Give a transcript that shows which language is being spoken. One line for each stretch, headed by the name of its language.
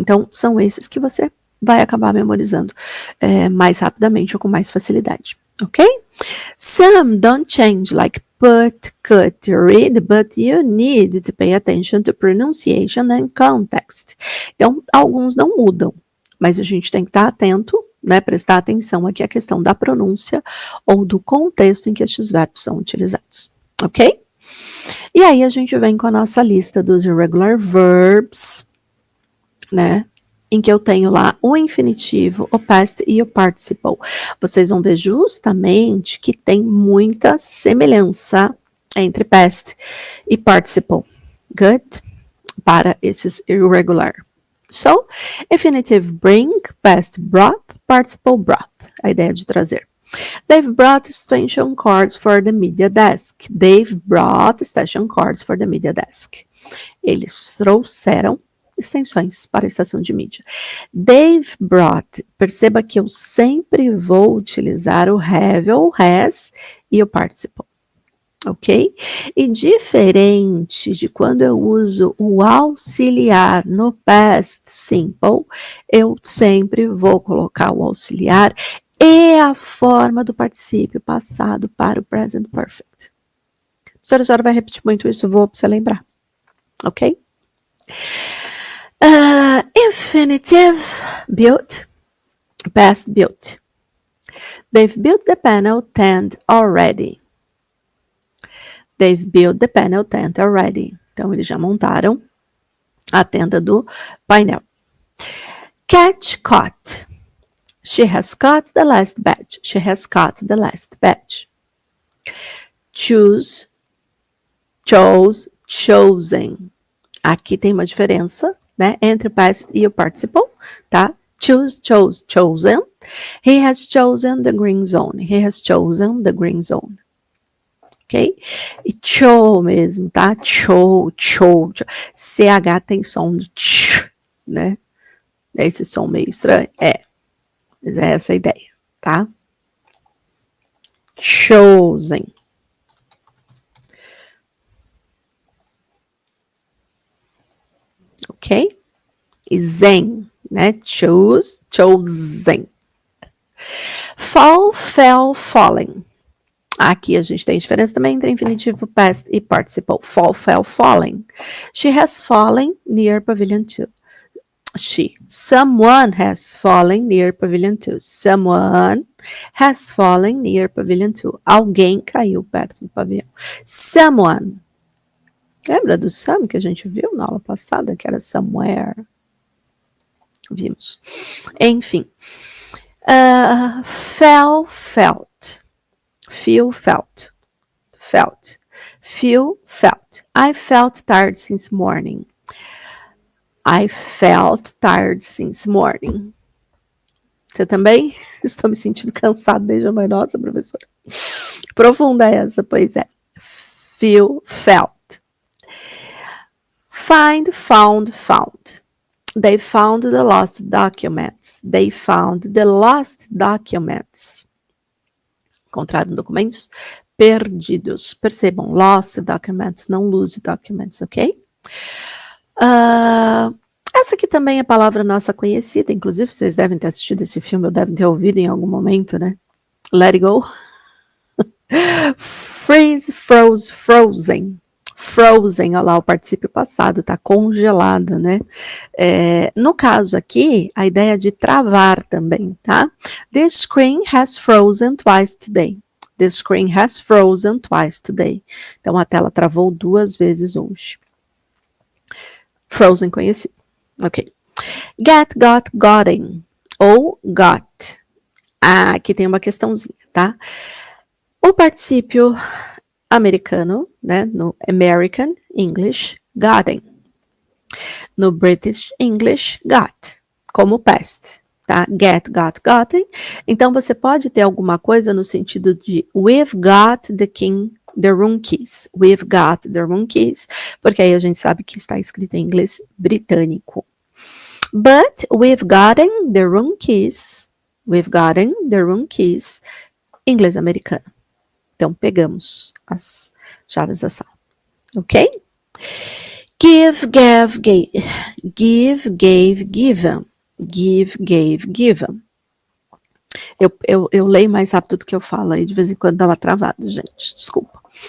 Portuguese: Então, são esses que você vai acabar memorizando mais rapidamente ou com mais facilidade. Ok?
English: Some don't change, like put, cut, read, but you need to pay attention to pronunciation and context.
Portuguese: Então, alguns não mudam, mas a gente tem que estar atento, né, prestar atenção aqui à questão da pronúncia ou do contexto em que estes verbos são utilizados. Ok? E aí a gente vem com a nossa lista dos
English: irregular verbs,
Portuguese: né? em que eu tenho lá o infinitivo, o past e o participle. Vocês vão ver justamente que tem muita semelhança entre past e participle.
English: Good?
Portuguese: Para esses irregular.
English: So, infinitive bring, past brought, participle brought.
Portuguese: A ideia de trazer.
English: They've brought extension cords for the media desk. They've brought extension cords for the media desk.
Portuguese: Eles trouxeram extensões para a estação de mídia.
English: They've brought.
Portuguese: Perceba que eu sempre vou utilizar o have ou has e o participle. Ok? E diferente de quando eu uso o auxiliar no past simple, eu sempre vou colocar o auxiliar e a forma do particípio passado para o present perfect. A senhora vai repetir muito isso, vou para você lembrar. Ok?
English: Infinitive built, past built. They've built the panel tent already. They've built the panel tent already.
Portuguese: Então, eles já montaram a tenda do painel.
English: Catch caught. She has caught the last batch. She has caught the last batch. Choose, chose, chosen.
Portuguese: Aqui tem uma diferença, né, entre o past e o participle, tá?
English: Choose, chose, chosen. He has chosen the green zone. He has chosen the green zone.
Portuguese: Ok? E show mesmo, tá? Show. CH tem som de ch, né? Esse som meio estranho. Mas é essa a ideia, tá? Chosen. Ok? E zen, né? Choose, chosen.
English: Fall, fell, falling.
Portuguese: Aqui a gente tem diferença também entre infinitivo past e participle.
English: Fall, fell, falling. She has fallen near Pavilion 2. Someone has fallen near Pavilion 2. Someone has fallen near Pavilion 2.
Portuguese: Alguém caiu perto do pavilhão.
English: Someone.
Portuguese: Lembra do some que a gente viu na aula passada, que era somewhere? Vimos. Enfim.
English: Fell, felt. Feel, felt. Felt. Feel, felt. I felt tired since morning. I felt tired since morning.
Portuguese: Você também? Estou me sentindo cansado desde a manhã. Nossa, professora. Profunda essa, pois é.
English: Feel, felt. Find, found, found. They found the lost documents. They found the lost documents.
Portuguese: Encontraram documentos perdidos. Percebam,
English: lost documents,
Portuguese: não
English: lose documents,
Portuguese: ok? Essa aqui também é palavra nossa conhecida, inclusive vocês devem ter assistido esse filme, ou devem ter ouvido em algum momento, né?
English: Let it go. Freeze, froze, frozen. Frozen,
Portuguese: olha lá o particípio passado, tá congelado, né? No caso aqui, a ideia de travar também, tá?
English: The screen has frozen twice today. The screen has frozen twice today.
Portuguese: Então, a tela travou 2 vezes hoje.
English: Frozen
Portuguese: conhecido.
English: Ok. Get, got, gotten.
Portuguese: Ou
English: got.
Portuguese: Aqui tem uma questãozinha, tá? O particípio americano, né?
English: No American English, gotten. No British English, got.
Portuguese: Como past, tá?
English: Get, got, gotten.
Portuguese: Então, você pode ter alguma coisa no sentido de
English: we've got the room keys. We've got the room keys.
Portuguese: Porque aí a gente sabe que está escrito em inglês britânico.
English: But we've gotten the room keys. We've gotten the room keys.
Portuguese: Inglês americano. Então, pegamos as chaves da sala.
English: Ok? Give, gave, gave. Give, gave, given. Give, gave, given.
Portuguese: Eu leio mais rápido do que eu falo, aí de vez em quando dá uma travada, gente, desculpa.